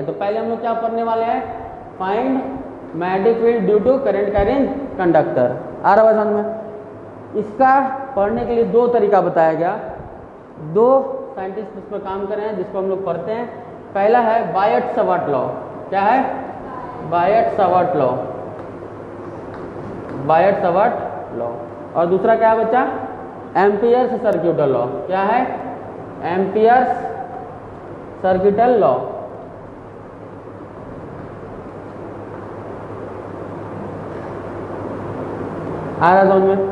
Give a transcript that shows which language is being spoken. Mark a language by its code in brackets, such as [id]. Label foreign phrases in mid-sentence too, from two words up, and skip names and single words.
[hi] तो पहले हम लोग क्या पढ़ने वाले हैं, [en] find magnetic field due to current carrying conductor. [hi] आ रहा वजन में। इसका पढ़ने के लिए दो तरीका बताया गया, दो साइंटिस्ट इस पर काम कर रहे हैं जिसको हम लोग पढ़ते हैं। पहला है बायट-सवार्ट लॉ। क्या है, बायट-सवार्ट लॉ, बायट-सवार्ट लॉ। और दूसरा क्या है बच्चा, एम्पियर्स सर्किटल लॉ। क्या है, एम्पियर्स सर्किटल लॉ। आ रहा समझ में।